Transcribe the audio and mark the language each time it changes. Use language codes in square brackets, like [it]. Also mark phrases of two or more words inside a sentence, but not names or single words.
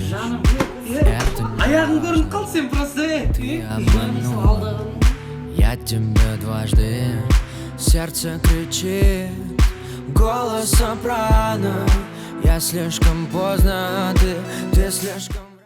[kk] Жаным, [ru] это не [kk] аяғың көрініп қалды, сен просто. [ru] ты обманула. Я тебя дважды, сердце кричит, голос сопрано. Я слишком поздно, а ты слишком